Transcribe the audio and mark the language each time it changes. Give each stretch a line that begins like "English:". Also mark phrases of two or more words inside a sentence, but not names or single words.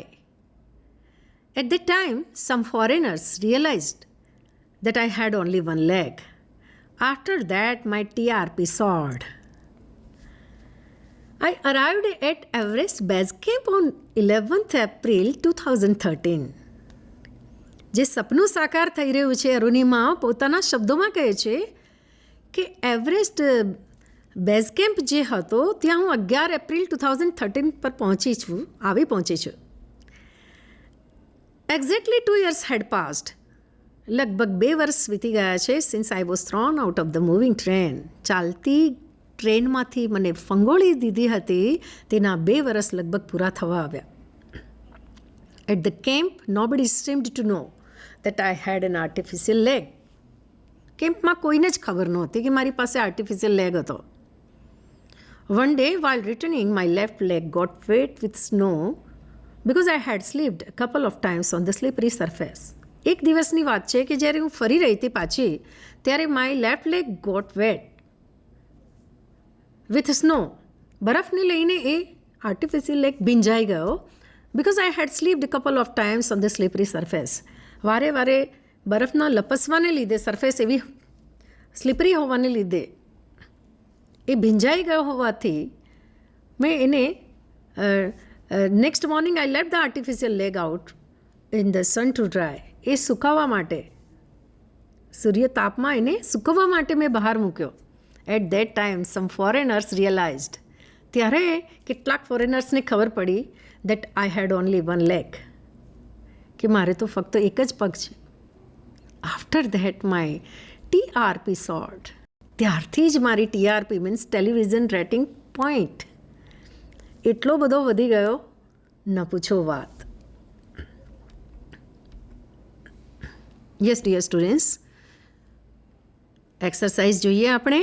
English: At that time, some foreigners realized that I had only one leg. After that, my TRP soared. I arrived at Everest Base Camp on 11th April 2013.
Gujarati: જે સપનું સાકાર થઈ રહ્યું છે, અરુણિમા પોતાના શબ્દોમાં કહે છે કે એવરેસ્ટ બેઝ કેમ્પ જે હતો ત્યાં હું 11 એપ્રિલ 2013 પર પહોંચી છું.
English: એક્ઝેક્ટલી 2 years had passed.
Gujarati: લગભગ 2 વર્ષ વીતી ગયા છે
English: since I was thrown out of the moving train.
Gujarati: ચાલતી ટ્રેનમાંથી મને ફંગોળી દીધી હતી, તેના 2 વર્ષ લગભગ પૂરા થવા આવ્યા.
English: At the camp, nobody seemed to know that I had an artificial leg.
Gujarati: કેમ્પમાં કોઈને જ ખબર નહોતી કે મારી પાસે
English: artificial leg
Gujarati: હતો.
English: One day, while returning, my left leg got wet with snow because I had slipped a couple of times on the slippery surface.
Gujarati: એક દિવસની વાત છે કે જ્યારે હું ફરી રહી હતી પાછી, ત્યારે
English: my left leg got wet with snow.
Gujarati: બરફને લઈને એ
English: artificial leg
Gujarati: ભીંજાઈ ગયો
English: because I had slipped a couple of times on the slippery surface.
Gujarati: વારે વારે બરફના લપસવાને લીધે સરફેસ એવી સ્લિપરી હોવાને લીધે એ ભીંજાઈ ગયો હોવાથી મેં એને
English: next morning I left the artificial leg out in the sun to dry.
Gujarati: એ સુકાવવા માટે, સૂર્યતાપમાં એને સુકવવા માટે મેં બહાર મૂક્યો.
English: at that time some foreigners realized.
Gujarati: ત્યારે કેટલાક ફોરેનર્સને ખબર પડી
English: that I had only one leg.
Gujarati: કે મારે તો ફક્ત એક જ પગ છે.
English: After that my TRP soared.
Gujarati: ત્યારથી જ મારી TRP
English: means television rating point
Gujarati: એટલો બધો વધી ગયો, ન પૂછો વાત.
English: yes dear students, exercise
Gujarati: જોઈએ આપણે.